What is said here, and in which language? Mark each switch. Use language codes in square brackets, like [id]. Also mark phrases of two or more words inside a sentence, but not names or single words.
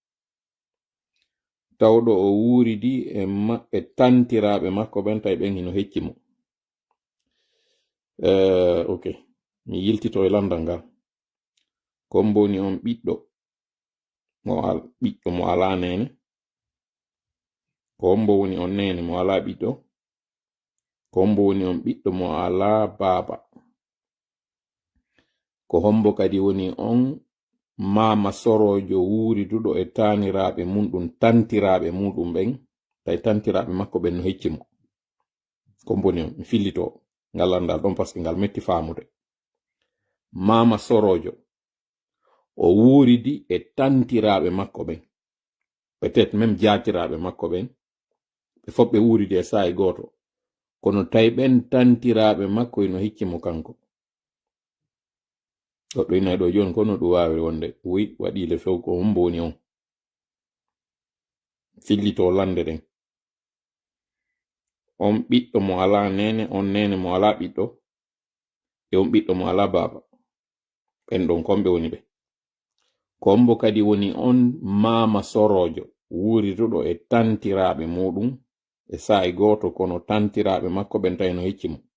[ff] tawɗo o wuridi e tantiraɓe makko ɓen tawi ɓen hino hecci mo ok mi yiltito e landal ngal kombo woni on ɓiɗɗo mo ala nene ko hombo woni on nene mo ala ɓiɗɗo ko hombo woni on ɓiɗɗo mo ala baba ko hombo kadi woni on mama sorojo wuriduɗo e taniraɓe muɗum tantiraɓe muɗum ɓen tawi tantiraɓe makko ɓen no hecci mo kombo ni on mi fillito ngal landal ɗon [fr] par ce que [ff] ngal metti famude mama sorojo o wuridi e tantiraɓe makko ɓen [fr] peut-être même [ff] jatiraɓe makko ɓen ɓe fof ɓe wuridi e sa'i goto kono tawi ɓen tantiraɓe makko ino hicci mo kanko goɗɗo ina ɗo joni kono ɗum wawi wonde wi waɗile few ko hombo woni on fillito lande ɗen on ɓiɗɗo mo ala nene on nene mo ala ɓiɗɗo e on ɓiɗɗo mo ala baba ɓen ɗon komɓe woni ɓe kombo kadi woni on mama sorojo wuriduɗo e tantiraɓe muɗum e sa'i goto kono tantiraɓe makko ɓen tawi no hecci mo